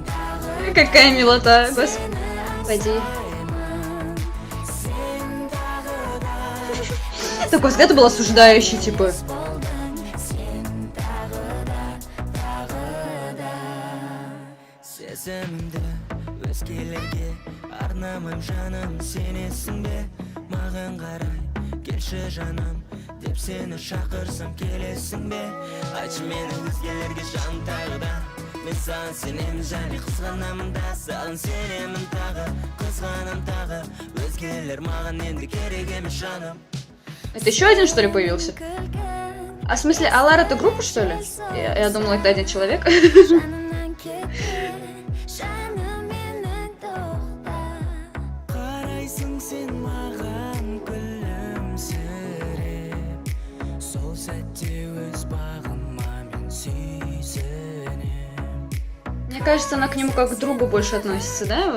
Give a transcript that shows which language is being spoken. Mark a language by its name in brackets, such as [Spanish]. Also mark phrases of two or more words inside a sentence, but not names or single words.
[Russian] Какая милота, господи. Такой взгляд был осуждающий, типа. [Kazakh] Сезімімді өзгелерге арнамайм жаным, сенесің бе маған қарай, келші жаным деп сені шақырсам келесің бе? Айтшы мені өзгелерге жаным тағы да, мен саған сенемін және қызғанамын да, саған сенемін тағы, қызғанам тағы, өзгелер маған енді керек емес жаным. [Russian] Это еще один, что ли, появился? А в смысле, Алар это группа, что ли? Я думала, это один человек. [Kazakh] Қарайсың сен маған күлімсіреп, сол сәтте өз бағыма мен сүйсінем. [Russian] Мне кажется, она к нему как к другу больше относится, да?